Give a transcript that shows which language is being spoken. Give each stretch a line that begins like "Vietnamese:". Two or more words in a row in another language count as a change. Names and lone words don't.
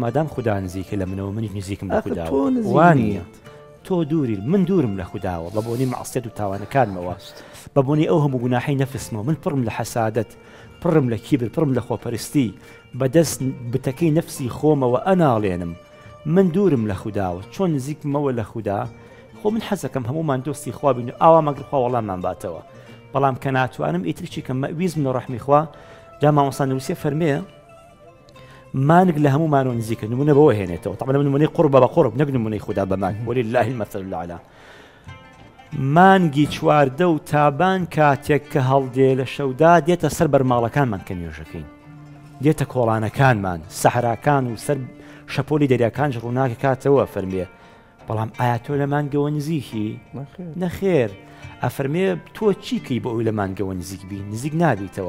Central Kurdish: مادام خوددا نزیکە لە منەوە منیش نزیکم لە خودداوە وانە تۆ دووری من دوورم لە خودداوە بە بۆنی مەعسیەت و تاوانەکانمەوە بە بۆنی ئەو هەموو گوناحی نەفسمەوە من پڕم لە حەسادەت پڕم لە کیبر پڕم لە خۆپەرستی بەدەست بتەکەی نەفسی خۆمەوە ئەناڵێنم من دوورم لە خودداوە چۆن نزیکمەوە لە خوددا خۆ من حەزەکەم هەمومان دۆستی خوا بین و ئاوا مەگرخوا وەڵاممان باتەوە بەڵام کە ناتوانم ئیترچی کە مەویزم لە ڕەحمی خوا جا مامۆستا نووسێ فەرمێ مانگ لە هەمومانەوە نزیکە نمونە بەوە هێنێتەوە طبعا نمونەی قورب بە قورب نەک نمونەی خوددا بەمان
Arabic: ولله المثل الأعلى
Central Kurdish: مانگی چواردە و تابان کاتێک کە هەڵدێ لە شەودا دێتە سەر بەرماڵەکانمان کە نوێژەکەین دێتە کۆڵانەکانمان سەحراکان و سەر شەپۆلی دەریاکانش ڕووناکە کاتەوە فەرمێ بەڵام ئایا تۆ لە مانگەوە نزیکی نەخێر ئەفەرمێ تۆ چیکەی بۆ ئەوی لە مانگەوە نزیک بی نزیک نابیتەوە